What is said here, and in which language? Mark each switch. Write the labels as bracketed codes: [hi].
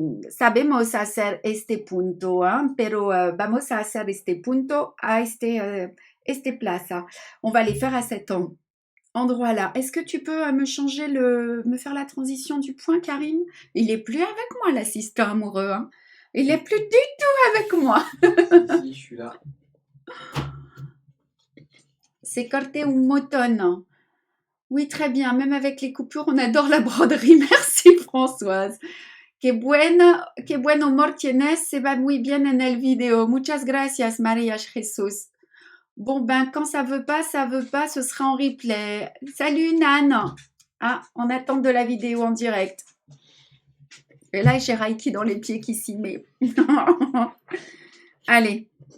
[es] Sabemos hacer este punto, hein, pero vamos a hacer este punto a este plaza. [fr] On va les faire à cet endroit-là. Est-ce que tu peux me faire la transition du point, Karim? Il est plus avec moi, l'assistant amoureux, hein. Il est plus du tout avec moi. Si, je suis là. C'est corté un moton. Oui, très bien. Même avec les coupures, on adore la broderie. Merci, Françoise. [es] Que buen humor tienes. Se va muy bien en el video. Muchas gracias, María Jesús. [fr] Bon, ben, quand ça veut pas, ce sera en replay. Salut, Nan. Ah, on attend de la vidéo en direct. Et là, j'ai Reiki dans les pieds qui s'y met. Allez.